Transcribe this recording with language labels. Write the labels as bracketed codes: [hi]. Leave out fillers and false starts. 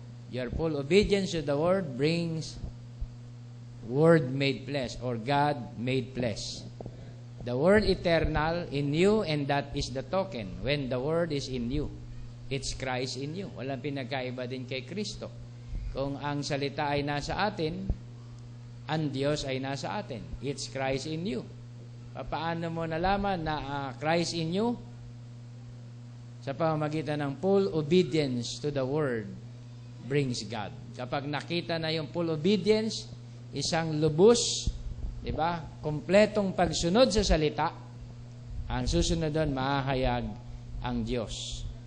[en] Your full obedience to the Word brings Word made flesh or God made flesh. The Word eternal in you, and that is the token. When the Word is in you, it's Christ in you. [tl] Walang pinagkaiba din kay Kristo. Kung ang salita ay nasa atin, ang Diyos ay nasa atin. [en] It's Christ in you. [tl] Paano mo nalaman na [en] Christ in you? [tl] Sa pamamagitan ng [en] full obedience to the Word brings God. [tl] Kapag nakita na yung full obedience, isang lubos, di ba? Kompletong pagsunod sa salita, ang susunod doon, mahahayag ang Diyos.